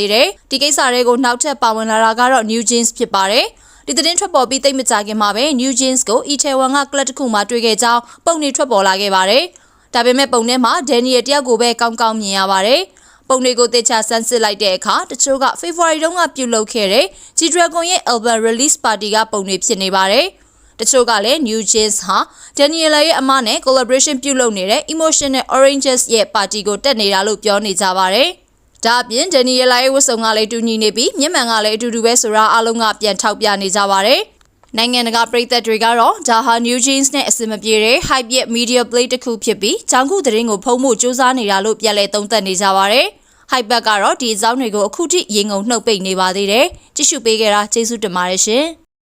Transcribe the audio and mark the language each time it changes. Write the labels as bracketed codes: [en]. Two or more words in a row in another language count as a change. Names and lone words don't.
[my] သေးတယ်ဒီကိစ္စတွေကိုနောက်ထပ်ပါဝင်လာတာကတော့ New Jeans ဖြစ်ပါတယ်ဒီသတင်းထွက်ပေါ်ပြီးသိမကြခင်မှာပဲ New Jeans ကို Itaewon က club တစ်ခုမှာတွေ့ခဲ့ကြောင်းပုံတွေထွက်ပေါ်လာခဲ့ပါတယ်။ဒါပေ မဲ့ပုံထဲမှာ Daniel တယောက်ကိုပဲကောင်းကောင်းမြင်ရပါတယ်။ပုံတွေကိုသေချာဆန်းစစ်လိုက်တဲ့အခါတချို့က February တုန်းကပြုလုပ်ခဲ့တဲ့ G-Dragon ရဲ့ [en] album release party [my] ကပုံတွေဖြစ်နေပါတယ်။တချို့ကလည်း New Jeans ဟာ Daniel ရဲ့အမနဲ့ collaboration ပြုလုပ်နေတဲ့ Emotional Oranges ရဲ့ party ကိုတက်နေတာလို့ပြောနေကြပါတယ်။ဒါအပြင်ဒန်နီယယ်လာရဲ့ဝတ်စုံကလည်းတူညီနေပြီးမျက်မှန်ကလည်းအတူတူပဲဆိုတာအားလုံးကပြန်ထောက်ပြနေကြပါတယ်။နိုင်ငံတကာပြည်သက်တွေကတော့ဒါဟာ New Jeans နဲ့အဆင်မပြေတဲ့ hype ရဲ့ [en] media play [my] တစ်ခုဖြစ်ပြီးဂျောင်ကူသတင်းကိုဖုံးဖို့စူးစမ်းနေတာလို့ပြန်လည်သုံးသပ်နေကြပါတယ်။ hype ကတော့ဒီအကြောင်းတွေကိုအခုထိရေငုံနှုတ်ပိတ်နေပါသေးတယ်။ကြည့်ရှုပေးကြတာကျေးဇူးတင်ပါတယ်ရှင်။